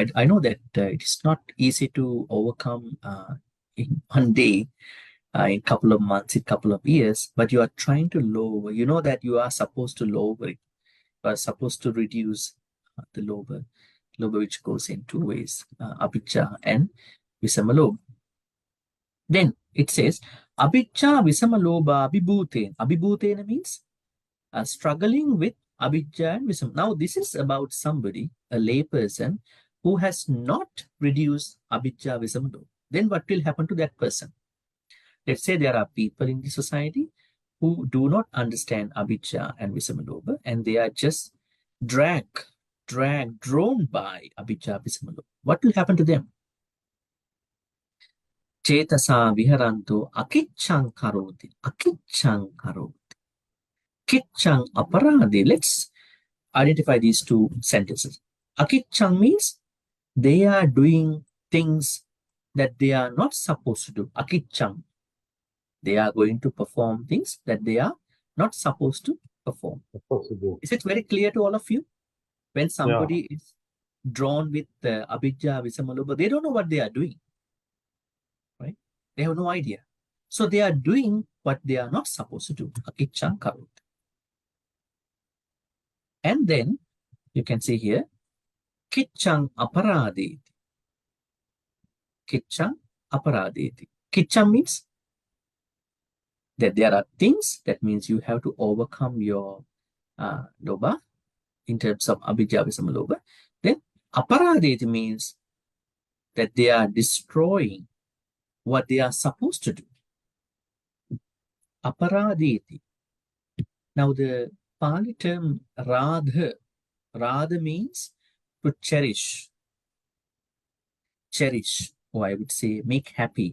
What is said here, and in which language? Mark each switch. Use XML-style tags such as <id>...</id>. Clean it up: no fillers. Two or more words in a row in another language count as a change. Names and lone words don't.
<en>I know that it is not easy to overcome in one day, in a couple of months, in a couple of years, but you are trying to lower. You know that you are supposed to lower it. You are supposed to reduce the lower, which goes in two ways, avijja and visamalobha. Then it says,</en> <pi>avijja visamalobha abhibhutena.</pi> <en>Abhibhutena means struggling with avijja and visam. Now, this is about somebody, a layperson, who has not reduced</en> <pi>avijja visamalobha.</pi> <en>Then what will happen to that person? Let's say there are people in the society who do not understand avijja and visamalobha, and they are just drawn by</en> <pi>avijja visamalobha.</pi> <en>What will happen to them?</en> <pi>Cetasa viharanto akiccang karoti. Akiccang karoti. Kiccang aparadi.</pi> <en>Let's identify these two sentences. Akiccang means they are doing things that they are not supposed to do. Akiccang. They are going to perform things that they are not supposed to perform. Possible. Is it very clear to all of you? When somebody is drawn with</en> <pi>avijja, visamalobha,</pi> <en>they don't know what they are doing. Right? They have no idea. So they are doing what they are not supposed to do.</en> <pi>Akiccang karoti.</pi> <en>And then you can see here,</en> <pi>kiccang aparadeti. Kiccang aparadeti.</pi> <en>Kiccang means that there are things, that means you have to overcome your lobha in terms of</en> <pi>avijja visamalobha.</pi> <en>Then aparadeti means that they are destroying what they are supposed to do. Aparadeti. Now the Pali term radha means to cherish, or I would say make happy.</en>